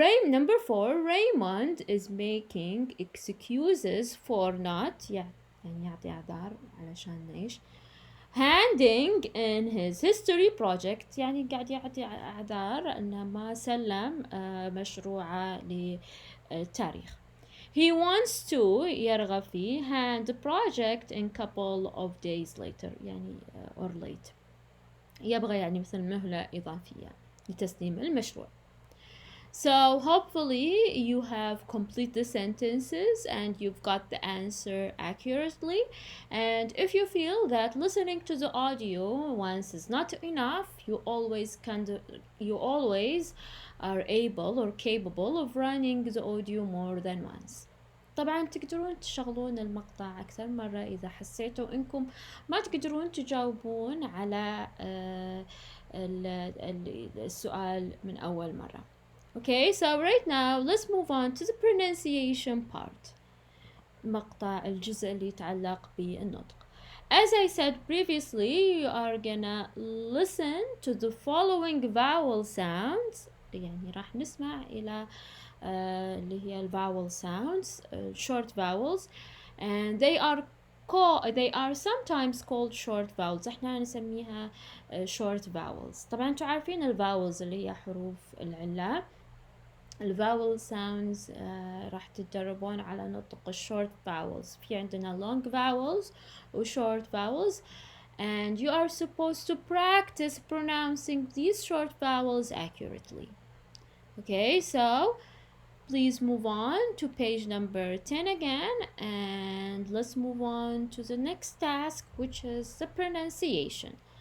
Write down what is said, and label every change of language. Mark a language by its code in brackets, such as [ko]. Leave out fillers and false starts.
[en] Number 4, Raymond is making excuses for not [ar] يعني يعطي أعذار علشان إيش [en] handing in his history project [ar] يعني قاعد يعطي أعذار أنه ما سلم مشروعه للتاريخ. [en] He wants to [ar] يرغب فيه [en] hand the project in couple of days later [ar] يعني [en] or late. [ar] يبغى يعني مثل مهلة إضافية لتسليم المشروع. [en] So hopefully you have complete the sentences and you've got the answer accurately. And if you feel that listening to the audio once is not enough, you always are able or capable of running the audio more than once. [ar] طبعا تقدرون تشغلون المقطع أكثر مرة إذا حسيتوا إنكم ما تقدرون تجاوبون على السؤال من أول مرة. [en] Okay, so right now let's move on to the pronunciation part. [ar] مقطع الجزء اللي يتعلق بالنطق. [en] As I said previously, you are gonna listen to the following vowel sounds. [ar] يعني راح نسمع إلى اللي هي [en] الvowel sounds, short vowels, and they are sometimes called short vowels. [ar] احنا نسميها short vowels. طبعا انتوا عارفين الvowels اللي هي حروف العلة. الvowel sounds راح تتدربون على نطق short vowels. في عندنا [en] long vowels و short vowels, and you are supposed to practice pronouncing these short vowels accurately. Okay, so please move on to page number 10 again, and let's move on to the next task, which is the pronunciation.